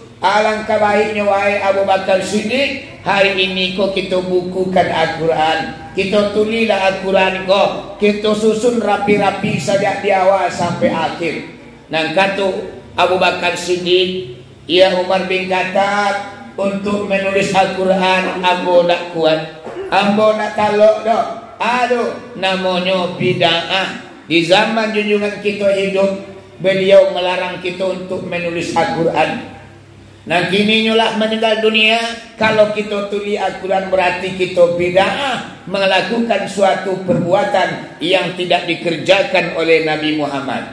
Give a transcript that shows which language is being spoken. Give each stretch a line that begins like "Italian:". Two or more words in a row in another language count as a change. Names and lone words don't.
Indonesian: Alangkah baiknya wahai Abu Bakar Siddiq, hari ini kok kita bukukan Al-Quran, kita tulilah Al-Quran kok, kita susun rapi-rapi sejak di awal sampai akhir. Nang kata Abu Bakar Siddiq, ya Umar bin Khattab, untuk menulis Al-Quran
Minangkabau: ambo nak kuat, ambo nak talok dah.
Indonesian: Aduh, namanya bid'ah. Di zaman junjungan kita hidup, beliau melarang kita untuk menulis Al-Quran. Nah kini nyulah meninggal dunia, kalau kita tulis Al-Quran berarti kita bid'ah, melakukan suatu perbuatan yang tidak dikerjakan oleh Nabi Muhammad.